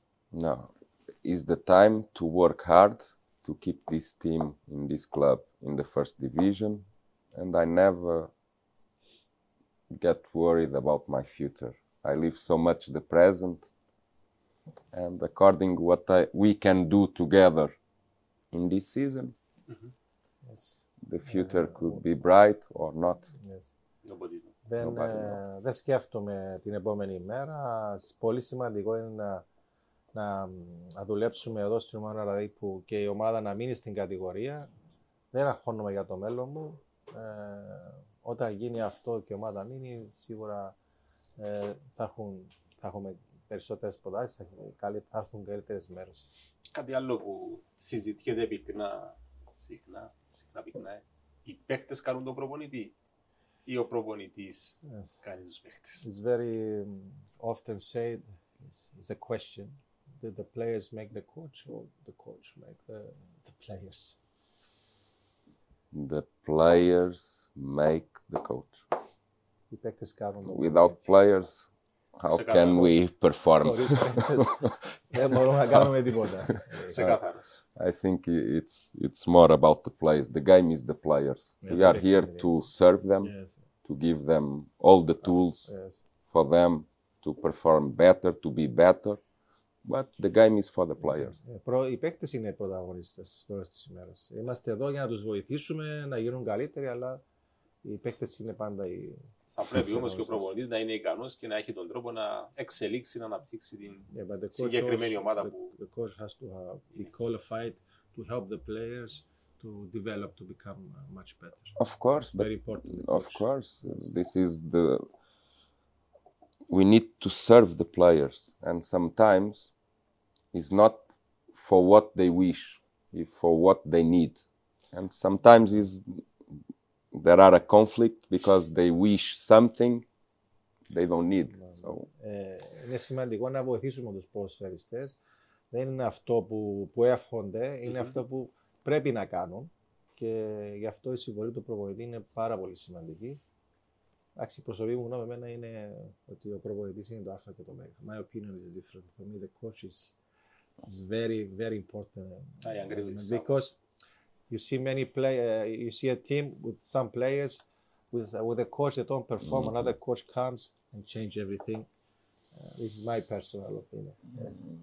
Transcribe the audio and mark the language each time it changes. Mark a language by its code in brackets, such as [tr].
[en] No, it's the time to work hard to keep this team in this club in the first division, and I never get worried about my future. I live so much the present, and according what we can do together in this season, yes. The future could be bright or not. Yes. Nobody [el] δεν σκέφτομαι την επόμενη μέρα. Πολύ σημαντικό είναι να δουλέψουμε εδώ στην ομάδα, δηλαδή που και η ομάδα να μείνει στην κατηγορία. Δεν αγχώνομαι για το μέλλον μου. Όταν γίνει αυτό και η ομάδα μείνει, σίγουρα θα έχουμε περισσότερες προτάσεις, θα έρθουν καλύτερες μέρες. Κάτι άλλο που συζητιέται συχνά πυκνά, οι παίκτες κάνουν τον προπονητή ή ο προπονητής κάνει τους παίκτες? [en] It's very often said, it's a question. Did the players make the coach or the coach make the players? The players make the coach. [el] Οι παίκτες κάνουν τον [en] Without players, how can we perform? [el] Δεν μπορούμε να κάνουμε τίποτα. [en] I think it's more about the players. The game is the players. We are here to serve them, to give them all the tools for them to perform better, to be better. But the game is for the players. [el] Οι παίκτες είναι οι πρωταγωνιστές τώρα στις ημέρες. Είμαστε εδώ για να τους βοηθήσουμε να γίνουν καλύτεροι, αλλά οι παίκτες είναι πάντα οι... Θα πρέπει όμως και ο προπονητής να είναι ικανός και να έχει τον τρόπο να εξελίξει, να αναπτύξει την συγκεκριμένη ομάδα που... [en] The coach has to be qualified to help the players to develop, to become much better. Of course, but very important. Of course, this is the... We need to serve the players, and sometimes it's not for what they wish, it's for what they need. And sometimes there are a conflict because they wish something they don't need. So. [el] Είναι σημαντικό να βοηθήσουμε τους ποδοσφαιριστές. Δεν είναι αυτό που εύχονται, είναι αυτό που πρέπει να κάνουν. Και γι' αυτό η συμβολή του προπονητή είναι πάρα πολύ σημαντική. Εντάξει, η προσωπική μου γνώμη εμένα είναι ότι ο προπονητής είναι το α και το μέγα. [en] My opinion is different. For me, the coach is very, very important. I agree with you. Because you see you see a team with some players with a coach that don't perform. Another coach comes and change everything. This is my personal opinion. Yes.